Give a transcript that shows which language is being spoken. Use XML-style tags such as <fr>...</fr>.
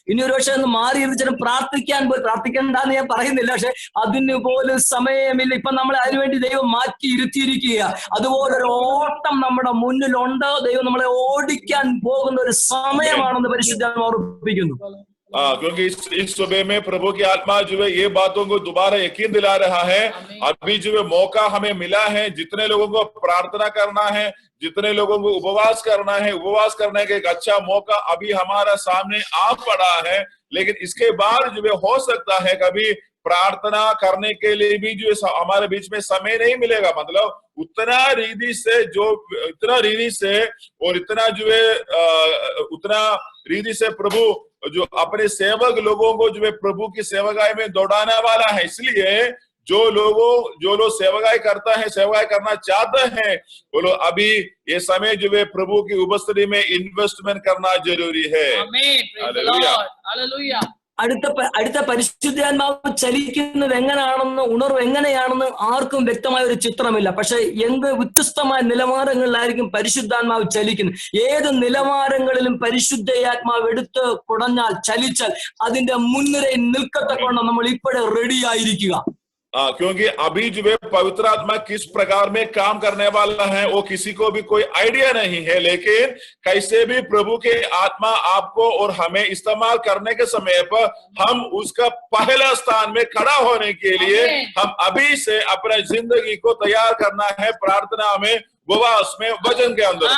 <ml>ഇനി ഒരു പക്ഷെ ഒന്ന് മാറി ഇരുന്നിട്ട് പ്രാർത്ഥിക്കണ്ടെന്ന് ഞാൻ പറയുന്നില്ല, പക്ഷെ അതിന് പോലും സമയമില്ല. ഇപ്പൊ നമ്മളെ അതിനുവേണ്ടി ദൈവം മാറ്റി ഇരുത്തിയിരിക്കുക. അതുപോലൊരു ഓട്ടം നമ്മുടെ മുന്നിലുണ്ട്. ദൈവം നമ്മളെ ഓടിക്കാൻ പോകുന്ന ഒരു സമയമാണെന്ന് പരിശുദ്ധാത്മാവ് ഓർമ്മിപ്പിക്കുന്നു.</ml> <hi>क्योंकि इस सुबह में प्रभु की आत्मा जो है ये बातों को दोबारा यकीन दिला रहा है। अभी जो है मौका हमें मिला है, जितने लोगों को प्रार्थना करना है, जितने लोगों को उपवास करना है, उपवास करने का एक अच्छा मौका अभी हमारा सामने आ पड़ा है। लेकिन इसके बाद जो है हो सकता है कभी प्रार्थना करने के लिए भी जो हमारे बीच में समय नहीं मिलेगा। मतलब इतना रीति से और इतना जो है उतना रीति से प्रभु जो अपने सेवक लोगों को जो है प्रभु की सेवकाई में दौड़ाने वाला है। इसलिए जो लोग सेवकाई करना चाहते हैं, वो लोग अभी ये समय जो है प्रभु की उपस्थिति में इन्वेस्टमेंट करना जरूरी है। हालेलुया।</hi> <ml>അടുത്ത പരിശുദ്ധാത്മാവ് ചലിക്കുന്നത് എങ്ങനെയാണെന്ന്, ഉണർവ് എങ്ങനെയാണെന്ന് ആർക്കും വ്യക്തമായ ഒരു ചിത്രമില്ല. പക്ഷെ എന്ത് വ്യത്യസ്തമായ നിലവാരങ്ങളിലായിരിക്കും പരിശുദ്ധാത്മാവ് ചലിക്കുന്നത്. ഏത് നിലവാരങ്ങളിലും പരിശുദ്ധാത്മാവ് എടുത്ത് കുടഞ്ഞാൽ, ചലിച്ചാൽ അതിന്റെ മുൻനിരയിൽ നിൽക്കത്തക്കവണ്ണം നമ്മൾ ഇപ്പോഴേ റെഡി ആയിരിക്കുക.</ml> <hi>क्योंकि अभी जो है पवित्र आत्मा किस प्रकार में काम करने वाला है वो किसी को भी कोई आइडिया नहीं है। लेकिन कैसे भी प्रभु के आत्मा आपको और हमें इस्तेमाल करने के समय पर हम उसका पहला स्थान में खड़ा होने के लिए हम अभी से अपने जिंदगी को तैयार करना है, प्रार्थना में, उपवास में, वचन के अंदर।</hi>